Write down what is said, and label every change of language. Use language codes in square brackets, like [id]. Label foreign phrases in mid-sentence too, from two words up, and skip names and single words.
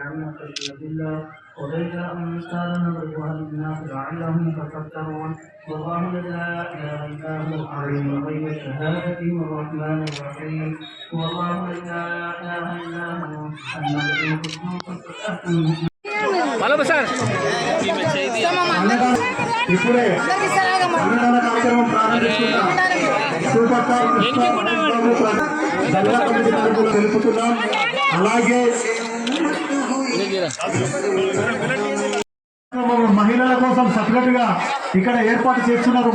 [ar] من خشية الله وليس أمثالا نضربها للناس لعلهم يتفكرون والله لا إله إلا هو عالم الغيب والشهادة والرحمن الرحيم والله لا إله إلا هو الملك القدوس [te] ఇప్పుడే అన్నదాన కార్యక్రమం ప్రారంభిస్తున్నాం. [en] super star [te] తెలుపుతున్నాం. అలాగే మహిళల కోసం సపరేట్ గా ఇక్కడ ఏర్పాటు చేస్తున్నారు.